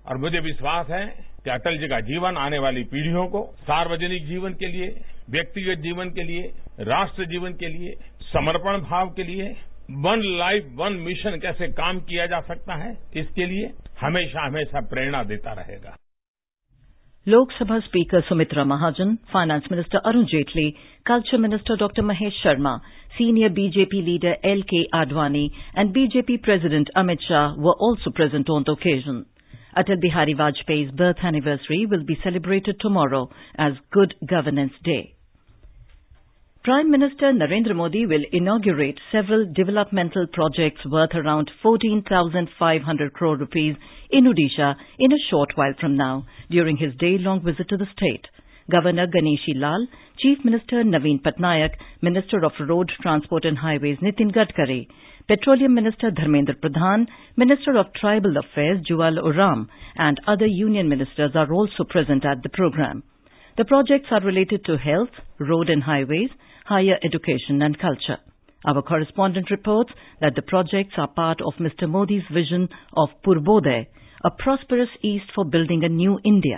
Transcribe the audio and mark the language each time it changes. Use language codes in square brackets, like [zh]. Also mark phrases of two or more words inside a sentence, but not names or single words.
[hi] और मुझे विश्वास है कि अटल जी का जीवन आने वाली पीढ़ियों को सार्वजनिक जीवन के लिए, व्यक्तिगत जीवन के लिए, राष्ट्र जीवन के लिए, समर्पण भाव के लिए, [en] one life one mission [hi] कैसे काम किया जा सकता है, इसके लिए हमेशा हमेशा प्रेरणा देता रहेगा। [en] Lok Sabha Speaker Sumitra Mahajan, Finance Minister Arun Jaitley, Culture Minister Dr. Mahesh Sharma, Senior BJP leader L.K. Advani and BJP President Amit Shah were also present on the occasion. Atal Bihari Vajpayee's birth anniversary will be celebrated tomorrow as Good Governance Day. Prime Minister Narendra Modi will inaugurate several developmental projects worth around 14,500 crore rupees in Odisha in a short while from now during his day-long visit to the state. Governor Ganeshi Lal, Chief Minister Naveen Patnaik, Minister of Road Transport and Highways Nitin Gadkari, Petroleum Minister Dharmendra Pradhan, Minister of Tribal Affairs Juwal Oram and other union ministers are also present at the program. The projects are related to health, road and highways, higher education and culture. Our correspondent reports that the projects are part of Mr. Modi's vision of Purvodaya, a prosperous East for building a new India.